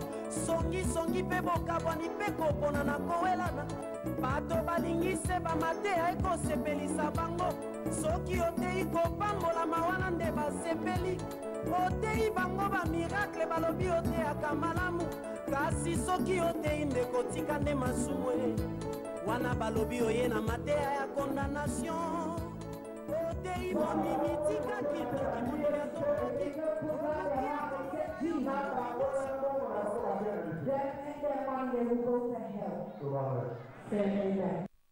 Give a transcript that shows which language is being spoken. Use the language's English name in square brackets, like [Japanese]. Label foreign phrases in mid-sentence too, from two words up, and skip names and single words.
[Lingala] songisongi mpe bokabwani mpe kopona na kowelana bato balingi se bamateya ekosepelisa bango soki oteyi kopambolama wana nde basepeli oteyi bango bamiracle balobi oteyaka malamu kasi soki oteyi ndeko tika nde masumu wana balobi oye na mateya ya condamnation oteyi mondimi tika kitoki mondimi atokoki [English] Then in their mind they will go to hell. Amen.